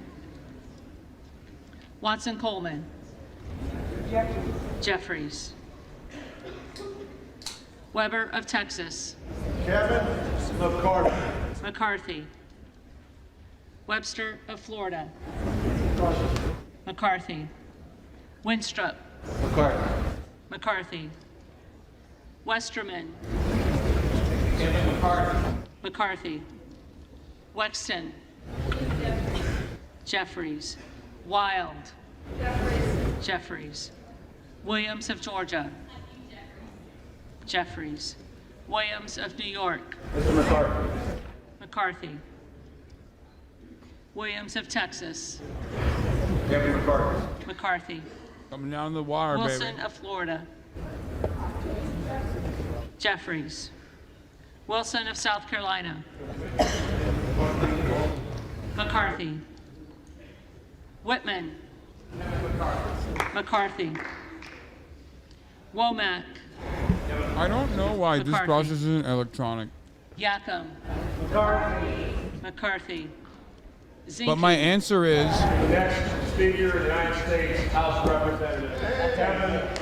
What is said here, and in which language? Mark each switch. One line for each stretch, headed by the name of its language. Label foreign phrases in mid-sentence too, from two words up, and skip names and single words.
English: Watson Coleman. Jeffries. Weber of Texas. Kevin McCarthy. McCarthy. Webster of Florida. McCarthy. Winstrup. McCarthy. McCarthy. Westerman. Kevin McCarthy. McCarthy. Wexton. Jeffries. Wild. Jeffries. Williams of Georgia. Jeffries. Williams of New York. Mr. McCarthy. McCarthy. Williams of Texas. Kevin McCarthy. McCarthy. Coming down the wire, Wilson baby. of Florida. Jeffries. Wilson of South Carolina. McCarthy. Whitman. McCarthy. Womack. I don't know why this McCarthy. process isn't electronic. Yacom. McCarthy. McCarthy. Zinke. But my answer is The next Speaker of the United States House of Representatives, Kevin.